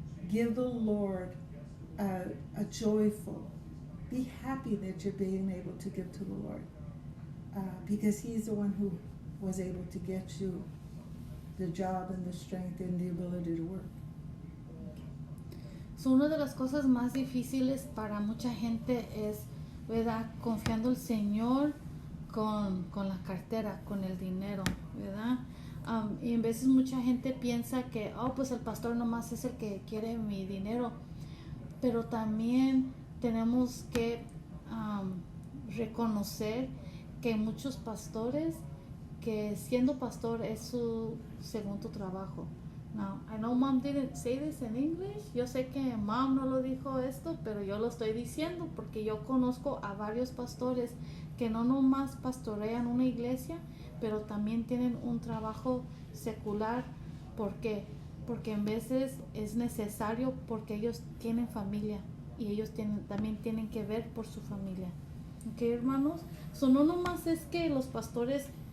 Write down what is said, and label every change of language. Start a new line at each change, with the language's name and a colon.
English: Give the Lord a joyful, be happy that you're being able to give to the Lord. Because He's the one who was able to get you the job and the strength and the ability to work.
Spanish: So, una de las cosas más difíciles para mucha gente es, ¿verdad?, confiando el Señor con la cartera, con el dinero, ¿verdad? Y en veces mucha gente piensa que, pues el pastor nomás es el que quiere mi dinero, pero también tenemos que reconocer que muchos pastores, que siendo pastor es su segundo trabajo.
English: Now, I know Mom didn't say this in English.
Spanish: Yo sé que Mom no lo dijo esto, pero yo lo estoy diciendo porque yo conozco a varios pastores que no nomás pastorean una iglesia, pero también tienen un trabajo secular. ¿Por qué? Porque en veces es necesario, porque ellos tienen familia y ellos también tienen que ver por su familia. ¿Ok, hermanos? So, no nomás es que los pastores